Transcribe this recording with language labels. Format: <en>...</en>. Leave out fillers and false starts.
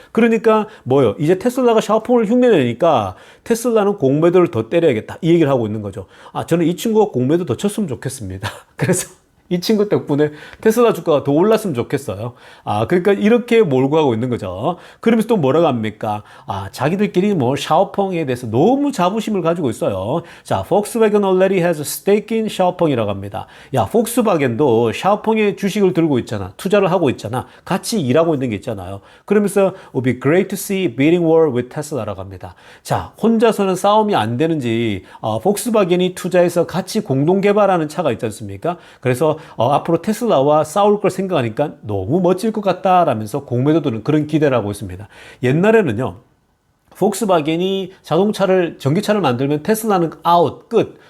<ko>그러니까 뭐요? 이제 테슬라가 샤오펑을 흉내내니까 테슬라는 공매도를 더 때려야겠다 이 얘기를 하고 있는 거죠. 저는 이 친구가 공매도 더 쳤으면 좋겠습니다. 그래서 이 친구 덕분에 테슬라 주가가 더 올랐으면 좋겠어요. 그러니까 이렇게 몰고 가고 있는 거죠. 그러면서 또 뭐라고 합니까? 자기들끼리 뭐 샤오펑에 대해서 너무 자부심을 가지고 있어요.</ko> <en>자, Volkswagen already has a stake in</en> <ko>샤오펑이라고 합니다. 야, 폭스바겐도 샤오펑의 주식을 들고 있잖아. 투자를 하고 있잖아. 같이 일하고 있는 게 있잖아요.</ko> <en>그러면서 would be great to see bidding war with Tesla라고</en> <ko>합니다. 자, 혼자서는 싸움이 안 되는지 폭스바겐이 투자해서 같이 공동 개발하는 차가 있지 않습니까? 그래서 앞으로 테슬라와 싸울 걸 생각하니까 너무 멋질 것 같다라면서 공매도들은 그런 기대를 하고 있습니다. 옛날에는요, 폭스바겐이 전기차를 만들면 테슬라는 아웃, 끝.</ko>